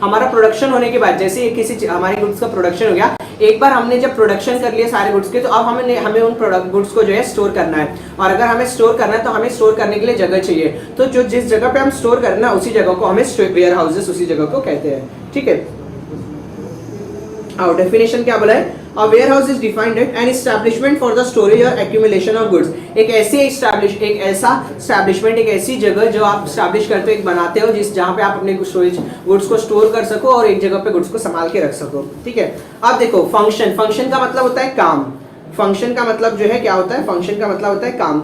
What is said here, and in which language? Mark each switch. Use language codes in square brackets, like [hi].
[hi] हमारा प्रोडक्शन होने के बाद जैसे किसी हमारे गुड्स का प्रोडक्शन हो गया, एक बार हमने जब प्रोडक्शन कर लिए सारे गुड्स के, तो अब हमें उन प्रोडक्ट गुड्स को जो है स्टोर करना है। और अगर हमें स्टोर करना है तो हमें स्टोर करने के लिए जगह चाहिए, तो जो जिस जगह पे हम स्टोर करना उसी जगह को हमें वेयर हाउसेस उसी जगह को कहते हैं। ठीक है, और डेफिनेशन क्या बोला है, [en] A warehouse is defined as an establishment for the storage or accumulation of goods। [hi] एक ऐसा establishment, एक ऐसी जगह जो आप establish करते हो, एक बनाते हो जिस जहाँ पे आप अपने स्टोरेज गुड्स को स्टोर कर सको और एक जगह पे गुड्स को संभाल के रख सको। ठीक है, अब देखो फंक्शन का मतलब होता है काम। फंक्शन का मतलब जो है क्या होता है, फंक्शन का मतलब होता है काम।